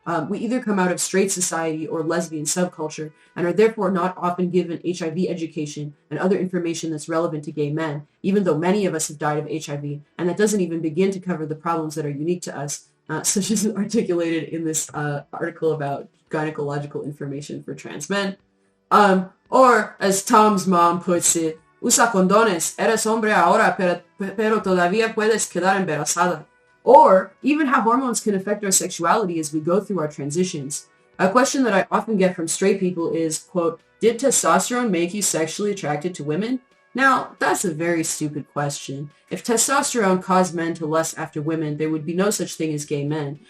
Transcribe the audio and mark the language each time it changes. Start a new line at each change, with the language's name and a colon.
English: We either come out of straight society or lesbian subculture and are therefore not often given HIV education and other information that's relevant to gay men, even though many of us have died of HIV, and that doesn't even begin to cover the problems that are unique to us, such as articulated in this article about gynecological information for trans men. Or, as Tom's mom puts it,
Spanish: usa condones, eres hombre ahora, pero todavía puedes quedar embarazada.
English: Or even how hormones can affect our sexuality as we go through our transitions. A question that I often get from straight people is, quote, did testosterone make you sexually attracted to women? Now, that's a very stupid question. If testosterone caused men to lust after women, there would be no such thing as gay men.